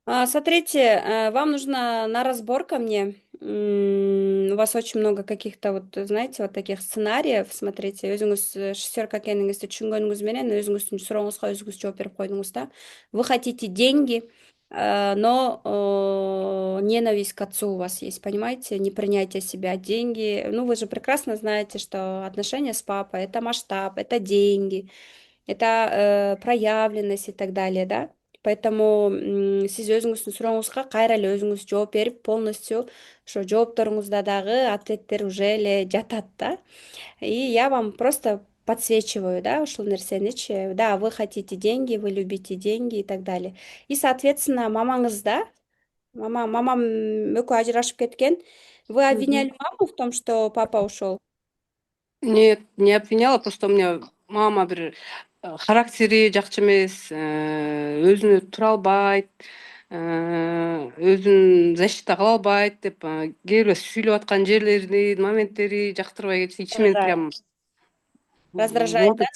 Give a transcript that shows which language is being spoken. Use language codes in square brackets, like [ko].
[ru] Смотрите, вам нужно на разбор ко мне. У вас очень много каких-то вот, знаете, вот таких сценариев. Смотрите, [ky] өзүңүз шестерка экениңизди түшүнгөнүңүз менен өзүңүздүн сурооңузга өзүңүз жооп берип койдуңуз да. [ru] Вы хотите деньги, но ненависть к отцу у вас есть, понимаете? Непринятие себя, деньги. Ну, вы же прекрасно знаете, что отношения с папой — это масштаб, это деньги, это проявленность и так далее, да? Поэтому [ky] сиз өзүңүздүн сурооңузга кайра эле өзүңүз жооп берип, полностью ошо жоопторуңузда дагы ответтер уже эле жатат да. [ru] И я вам просто подсвечиваю, да, [ky] ушул нерсеничи. [ru] Да, вы хотите деньги, вы любите деньги и так далее. И, соответственно, [ky] мамаңыз, да, мамам экөө ажырашып кеткен. [ru] Вы обвиняли маму в том, что папа ушел? Нет, не обвиняла, просто у меня [ky] мама бир характери жакчы эмес, өзүнө тура албайт, өзүн защита кыла албайт деп кээ бирөө сүйлөп аткан жерлери, моменттери жактырбай кетти. Ичимен [ru] Раздражает. прям Раздражает, да, [ky] монтип